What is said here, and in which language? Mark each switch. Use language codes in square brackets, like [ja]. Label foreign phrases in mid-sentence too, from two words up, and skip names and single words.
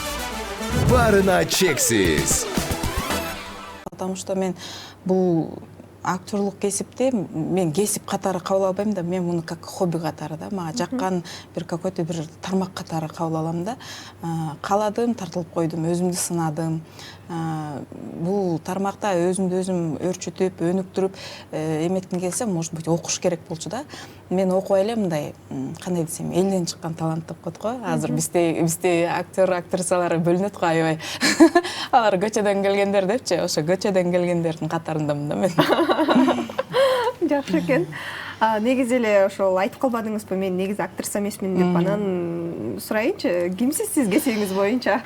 [ky] Барына чексиз. [ru] Потому что [ky] мен бул актерлук кесипти мен кесип катары кабыл албайм да, мен муну [ru] как хобби [ky] катары да, мага жаккан бир какой-то бир тармак катары кабыл алам да. Кааладым, тартылып койдум, өзүмдү сынадым. Бул тармакта өзүмдү өзүм өөрчүтүп, өнүктүрүп эметким келсе, [ru] может быть, [ky] окуш керек болчу да. Мен окубай эле мындай, кандай десем, элден чыккан талант деп коет го. Азыр бизде актер, актрисалар бөлүнөт го аябай. Алар көчөдөн келгендер депчи, ошо көчөдөн келгендердин катарындамын да мен. Жакшы экен. Негизи эле ошол айтып калбадыңызбы, мен негизи актриса эмесмин деп, анан сурайынчы, кимсиз сиз кесибиңиз боюнча?